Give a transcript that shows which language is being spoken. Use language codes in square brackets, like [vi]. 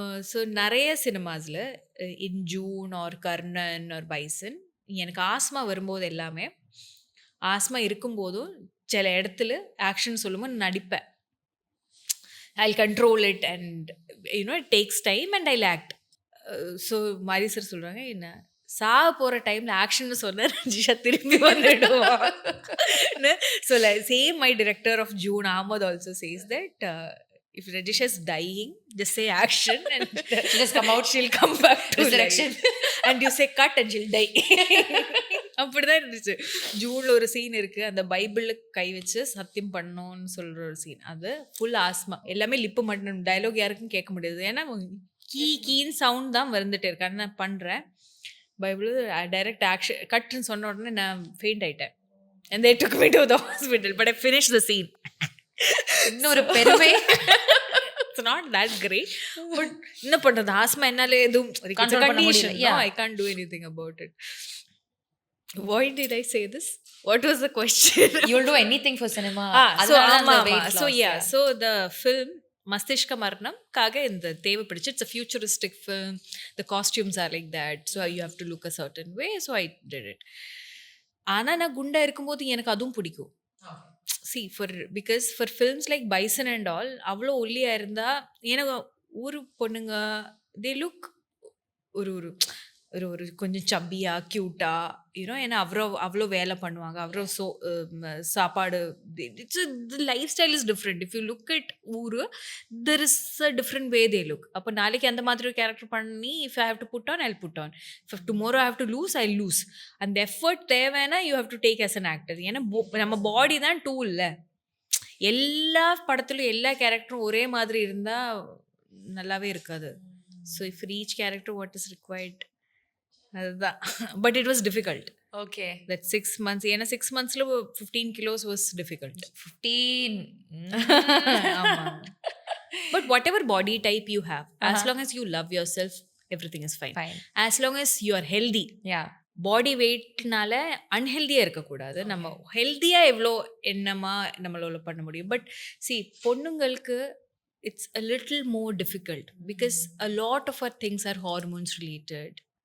[ta] So நிறைய சினிமாஸில் இன் June R Karnan R bison எனக்கு asthma வரும்போது எல்லாமே ஆஸ்மா இருக்கும்போதும் சில இடத்துல ஆக்ஷன் சொல்லும்போது நடிப்பேன். [en] I'll control it and it takes time and I'll act. [ta] So மாரி சார் சொல்கிறாங்க, என்ன சாக போகிற டைமில் ஆக்ஷன்னு சொன்ன ரஜிஷா திரும்பி வந்துடுவான். [en] So same my director of June, Ahmed, also says that if Rajisha is dying, just say action and She'll just come out, she'll come back to resurrection. and you say cut and she'll die. [ta] அப்படிதான் இருந்துச்சு. ஜூனில் ஒரு scene இருக்குது, அந்த பைபிளில் கை வச்சு சத்தியம் பண்ணணும்னு சொல்கிற ஒரு சீன். அது ஃபுல் ஆஸ்மா, எல்லாமே லிப்பு மட்டும், டைலாக் யாருக்கும் கேட்க முடியாது. ஏன்னா கீன்னு சவுண்ட் தான் வந்துட்டு இருக்கேன். நான் பண்ணுறேன் பைபிள் டைரக்ட் ஆக்ஷன் கட்டுன்னு சொன்ன உடனே நான் ஃபெயிண்ட் ஆகிட்டேன். [en] and they took me to the hospital but I finished the scene. [ta] இன்னொரு பெருமை. [en] It's not that great but [ta] என்ன பண்ணுறது, ஆஸ்மா என்னால எதுவும் control பண்ண முடியல. [en] no, I can't do anything about it. Why did I say this? What was the question? You'll do anything for cinema. So yeah, so the film 𝗗𝐻𝐻 மரணம் [ta] காக இந்த தேவைப்படுச்சு. [en] It's a futuristic film, the costumes are like that, so you have to look a certain way, so I did it. [ta] ஆனால் நான் குண்டா இருக்கும்போது எனக்கு அதுவும் பிடிக்கும். [en] see because for films like Bison and all, [ta] அவ்வளோ ஒல்லியாக இருந்தால் எனக்கு ஊரு பொண்ணுங்க [en] they look [ta] ஒரு கொஞ்சம் சப்பியா க்யூட்டா ஏன்னா அவ்வளோ வேலை பண்ணுவாங்க, அவ்வளோ சாப்பாடு. [en] It's lifestyle is different. If you look it ஊரு there is a different way they look. [ta] அப்போ நாளைக்கு அந்த மாதிரி ஒரு கேரக்டர் பண்ணி [en] If I have to put on I put on, if tomorrow I have to lose I lose. [ta] அந்த effort தேவைன்னா [en] You have to take as an actor. [ta] ஏன்னா நம்ம பாடி தான் டூல்ல. எல்லா படத்துலையும் எல்லா கேரக்டரும் ஒரே மாதிரி இருந்தால் நல்லாவே இருக்காது. [en] so if each character what is required, [ta] அதுதான். [en] But it was difficult. Okay. That 6 months. [ta] ஏன்னா [en] 6 monthsல 15 kilos was difficult. 15. [ta] ஆமா. [en] But whatever body type you have, as Uh-huh. long as you love yourself, everything is fine. Fine. As long as you are healthy. Yeah. [ta] பாடி வெயிட்னால அன்ஹெல்தியாக இருக்கக்கூடாது. நம்ம ஹெல்த்தியாக எவ்வளோ என்னமா நம்மளால பண்ண முடியும். [en] But சி பொண்ணுங்களுக்கு it's a little more difficult because a lot of our things are hormones related.